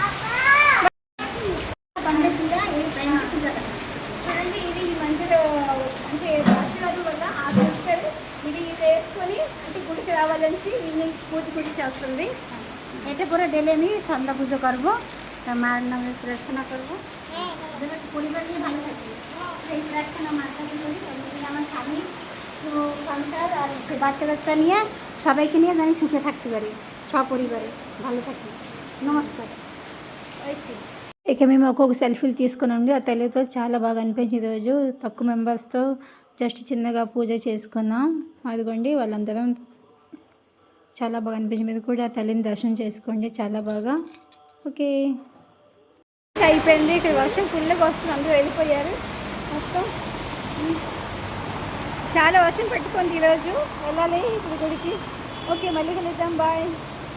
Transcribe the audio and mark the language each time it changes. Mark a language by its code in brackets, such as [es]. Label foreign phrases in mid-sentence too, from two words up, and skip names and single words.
[te] చూడండి ఇది ఈ మందిలో అంటే ఆశీర్వాదం వల్ల ఆ పిక్చర్ ఇది వేసుకొని అంటే గుడికి రావాలనేసి ఈవినింగ్ పూజ చేస్తుంది [bn] এটা করে ডেলে আমি সন্ধ্যা পুজো করবো মায়ের নামে প্রার্থনা করবো পরিবার নিয়ে ভালো থাকি এই প্রার্থনা মার কাছে করি আমার স্বামী সংসার আর বাচ্চা কাচ্চা নিয়ে সবাইকে নিয়ে জানি সুখে থাকতে পারি সপরিবারে ভালো থাকি নমস্কার [te] ఇక మేము ఒక్కొక్క సెల్ఫీలు తీసుకున్నాండి ఆ తల్లితో చాలా బాగా అనిపించింది ఈరోజు తక్కువ మెంబర్స్తో జస్ట్ చిన్నగా పూజ చేసుకున్నాం అదిగోండి వాళ్ళందరం చాలా బాగా అనిపించింది మీరు కూడా ఆ తల్లిని దర్శనం చేసుకోండి చాలా బాగా ఓకే అయిపోయింది ఇక్కడ వర్షం ఫుల్గా వస్తుంది అందరూ వెళ్ళిపోయారు మొత్తం చాలా వర్షం పెట్టుకుంది ఈరోజు వెళ్ళాలి ఇప్పుడు గుడికి ఓకే మళ్ళీ కలుద్దాం బాయ్